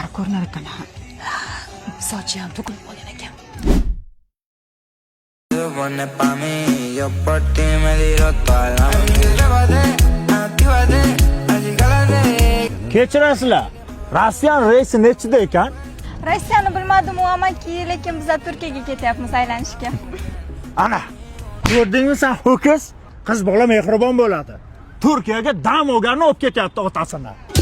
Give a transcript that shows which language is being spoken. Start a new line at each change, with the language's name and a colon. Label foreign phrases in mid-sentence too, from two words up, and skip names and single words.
Uzbek: qilar ekan. Sochi ham to'kilib qolgan ekan.
Spanish: Pone pa' mí, yo por ti me tiro toda la noche. Actívate, así cálate.
Uzbek: Kechirasizlar. Rossiyan reysi nechida ekan? Rossiyani bilmadim-u amaki, lekin biz Turkiyaga ketyapmiz aylanishga. Ana, ko'rdingmi sen ho'kiz? Qiz bola mehribon bo'ladi. Turkiyaga dam olganni olib ketyapti otasini.